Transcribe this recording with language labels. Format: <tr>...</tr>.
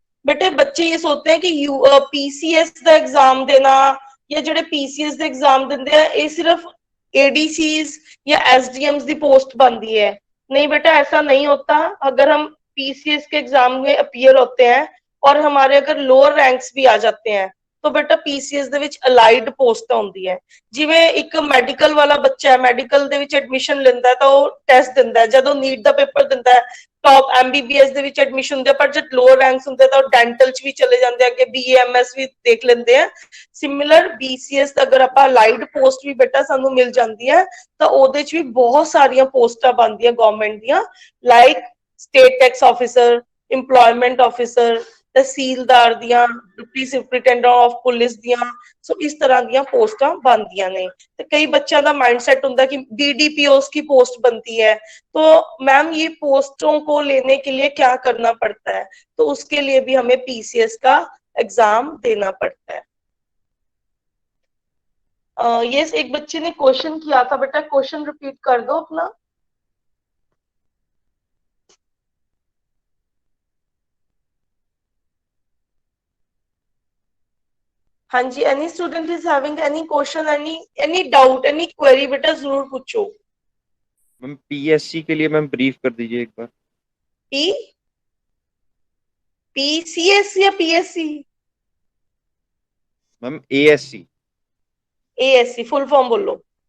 <hi>बेटे बच्चे ये सोचते हैं कि पीसीएस का एग्जाम देना या जो पीसीएस का एग्जाम देते हैं ये सिर्फ एडीसीज या एसडीएम्स की पोस्ट बनती है। नहीं बेटा, ऐसा नहीं होता। अगर हम पीसीएस के एग्जाम में अपीयर होते हैं और हमारे अगर लोअर रैंक्स भी आ जाते हैं तो बेटा पीसीएस</hi> <pa>ਦੇ ਵਿੱਚ ਅਲਾਈਡ ਪੋਸਟ ਹੁੰਦੀ ਹੈ। ਜਿਵੇਂ ਇੱਕ ਮੈਡੀਕਲ ਵਾਲਾ ਬੱਚਾ ਹੈ, ਮੈਡੀਕਲ ਦੇ ਵਿੱਚ ਐਡਮਿਸ਼ਨ ਲੈਂਦਾ ਤਾਂ ਉਹ ਟੈਸਟ ਦਿੰਦਾ ਹੈ, ਜਦੋਂ ਨੀਟ ਦਾ ਪੇਪਰ ਦਿੰਦਾ ਹੈ ਟੌਪ ਐਮਬੀਬੀਐਸ ਦੇ ਵਿੱਚ ਐਡਮਿਸ਼ਨ ਹੁੰਦੇ, ਪਰ ਜਦ ਲੋਅਰ ਰੈਂਕਸ ਹੁੰਦੇ ਤਾਂ ਉਹ ਡੈਂਟਲ ਚ ਵੀ ਚਲੇ ਜਾਂਦੇ, ਅੱਗੇ ਬੀਏਐਮਐਸ ਵੀ ਦੇਖ ਲੈਂਦੇ ਆ। ਸਿਮਿਲਰ ਬੀਸੀਐਸ ਅਗਰ ਆਪਾਂ ਅਲਾਈਡ ਪੋਸਟ ਵੀ ਬੇਟਾ ਸਾਨੂੰ ਮਿਲ ਜਾਂਦੀ ਹੈ ਤਾਂ ਉਹਦੇ ਚ ਵੀ ਬਹੁਤ ਸਾਰੀਆਂ ਪੋਸਟਾਂ ਬਣਦੀਆਂ ਗਵਰਨਮੈਂਟ ਦੀਆਂ, like state tax officer, employment officer, तहसीलदार दियां, डिप्टी सुपरिटेंडेंट ऑफ पुलिस दियां। सो इस तरह दियां पोस्टां बनदियां ने।</pa> <hi>तो कई बच्चों का माइंडसेट होता है कि बीडीपीओस की पोस्ट बनती है, तो मैम ये पोस्टों को लेने के लिए क्या करना पड़ता है? तो उसके लिए भी हमें पीसीएस का एग्जाम देना पड़ता है। ये एक बच्चे ने क्वेश्चन किया था, बेटा क्वेश्चन रिपीट कर दो अपना। हाँ जी,</hi> <en>any student is having any question, any doubt, any query,</en> <hi>बेटा जरूर पूछो। मैम पीएससी के लिए मैम ब्रीफ कर दीजिए एक बार। पीसीएस या PSC? Ma'am ASC. ASC full form बोलो।</hi>